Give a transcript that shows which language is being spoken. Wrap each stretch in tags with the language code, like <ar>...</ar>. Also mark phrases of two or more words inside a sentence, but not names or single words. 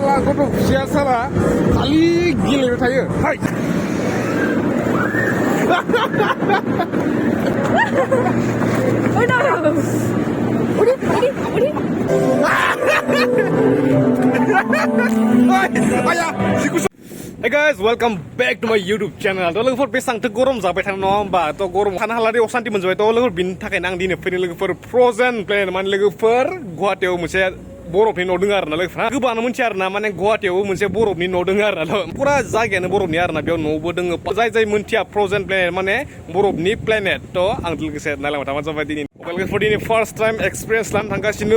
<brx>गथ' फिसाया साला खालि गेलेबाय थायो हाय</brx> <en>Hey guys, welcome back to my YouTube channel.</en> <brx>To लोगोफोर बेसांथो गरम जाबाय थानो नङा होमबा थ गरम थानो हाला दे असान्ति मोनजोबाय थ लोगोफोर बिनि थाखायनो आं दिनै फैनो लोगोफोर</brx> <en>frozen plane</en> <brx>माने लोगोफोर गुवाहाटीयाव मोनसे बरफनि न' दङ आरोना लोगोफोरा गोबाङानो मिथिया आरोना माने गुवाहाटीयाव मोनसे बरफनि न' दङ आरोना पुरा जायगायानो बरफनि आरोना बेयाव न'बो दङ जाय मिथिया</brx> <en>frozen planet</en> <brx>माने बरफनि प्लेनेट थ आं लोगोसे नायलांबाय थाबानो जाबाय दिनै लोगोफोर दिनै</brx> <en>first time experience</en> <brx>लानो थांगासिनो</brx>